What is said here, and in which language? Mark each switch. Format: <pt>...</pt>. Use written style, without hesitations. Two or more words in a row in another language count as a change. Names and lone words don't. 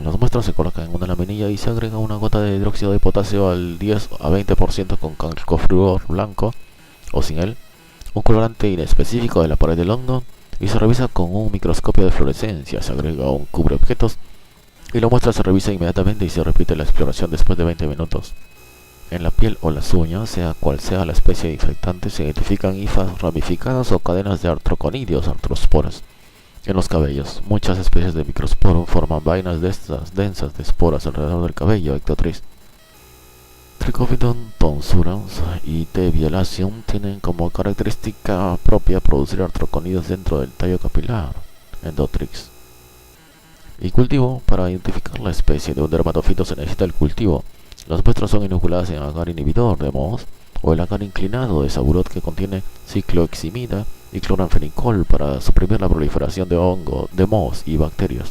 <es>Las muestras se colocan en una laminilla y se agrega una gota de hidróxido de potasio al 10 a 20% con calcofluor blanco o sin él, un colorante inespecífico de la pared del hongo, y se revisa con un microscopio de fluorescencia. Se agrega un cubreobjetos y la muestra se revisa inmediatamente y se repite la exploración después de 20 minutos. En la piel o las uñas, sea cual sea la especie de infectante, se identifican hifas ramificadas o cadenas de artroconidios, artrosporas. En los cabellos, muchas especies de Microsporum forman vainas densas de esporas alrededor del cabello, Ectotrix. Trichophyton tonsurans y T. violaceum tienen como característica propia producir artroconidios dentro del tallo capilar, Endotrix. Y cultivo. Para identificar la especie de un dermatofito se necesita el cultivo. Las muestras son inoculadas en agar inhibidor de Mohs o el agar inclinado de Saburot, que contiene cicloheximida y cloranfenicol para suprimir la proliferación de hongo, de mohos y bacterias.</es>